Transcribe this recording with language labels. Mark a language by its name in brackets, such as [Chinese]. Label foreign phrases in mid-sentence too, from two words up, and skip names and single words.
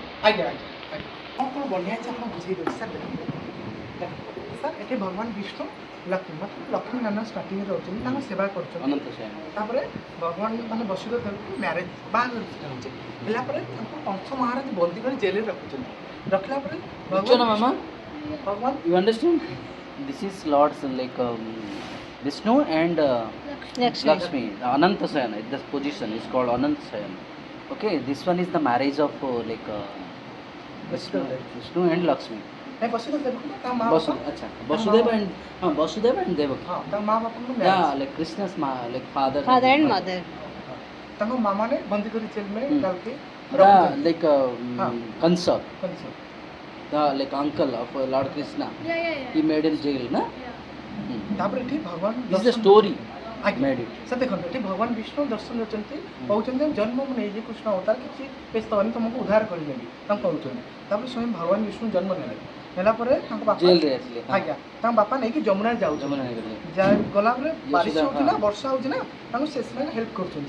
[Odia] ଆଜ୍ଞା ଆଜ୍ଞା ଆଜ୍ଞା କ'ଣ ବଢ଼ିଆ ଅଛି ଆପଣ ବୁଝେଇ ଦେବେ ସାର୍। ଦେଖନ୍ତୁ ସାର୍ ଏଠି ଭଗବାନ ବିଷ୍ଣୁ ଲକ୍ଷ୍ମୀ ମାତ୍ର ଲକ୍ଷ୍ମୀ ନାରାୟଣ ଷ୍ଟାର୍ଟିଂରେ ରହୁଛନ୍ତି, ତାଙ୍କ ସେବା କରୁଛନ୍ତି। ଅନନ୍ତ ଶୟନ ତାପରେ ଭଗବାନ ମାନେ ବସୁଦେବ ଦେବଙ୍କୁ ମ୍ୟାରେଜ୍ ବାହାଘର ହେଉଛି ହେଲା ପରେ ତାଙ୍କୁ କଂସ ମହାରାଜ ବନ୍ଦୀ କରି ଜେଲରେ ରଖୁଛନ୍ତି। ରଖିଲା ପରେ ବୁଝଛ ନା ମାମା? ଭଗବାନ [English] You understand? This is Lord's like Vishnu and Lakshmi. Ananta Sayana. The position is called Ananta Sayana. Okay, this one is the marriage of Vishnu and Lakshmi. [Odia] ନାଇଁ ବସୁଦେବ ଦେବଙ୍କୁ ତା ମା [Hindi] Acha. [English] Vasudeva and Vasudeva and Devaki. [Odia] ହଁ ତାଙ୍କ ମା ବାପାଙ୍କୁ [English] Yeah, ମ୍ୟାରେଜ୍ like Krishna's like father. Father and mother. [Odia] ତାଙ୍କ ମାମାने बंदी କରି [Hindi] जेल में डाल के [English] The like [Hindi] हाँ। [English] Kansa, कंस the like uncle of Lord Krishna. He made in jail, na? [Odia] ତାପରେ ଏଠି ଭଗବାନ [English] This is the story. [Odia] ଆଜ୍ଞା [English] Made it. [Odia] ସାର୍ ଦେଖନ୍ତୁ ଏଠି ଭଗବାନ ବିଷ୍ଣୁ ଦର୍ଶନ ଦେଉଛନ୍ତି, କହୁଛନ୍ତି ଜନ୍ମ ମୁଁ ନେଇଛି କୃଷ୍ଣ ଅବତାର କିଛି ବ୍ୟସ୍ତ ହେବନି ତୁମକୁ ଉଦ୍ଧାର କରିନେବି ତାଙ୍କୁ କହୁଛନ୍ତି। ତାପରେ ସ୍ୱୟଂ ଭଗବାନ ବିଷ୍ଣୁ ଜନ୍ମ ନେଲା ପରେ ତାଙ୍କ ବାପା Jail ରେ ଆସିଲେ। ଆଜ୍ଞା ତାଙ୍କ ବାପା ନେଇକି ଯମୁନାରେ ଯାଉଛନ୍ତି। ଯମୁନା ହେଇଗଲେ। ଗଲାପରେ ବାରିଶ ଯଶୋଦା, ହେଉଛି ନା ହଁ। ବର୍ଷା ହେଉଛି ନା ତାଙ୍କୁ ସେ ସେମାନେ ହେଲ୍ପ କରୁଛନ୍ତି,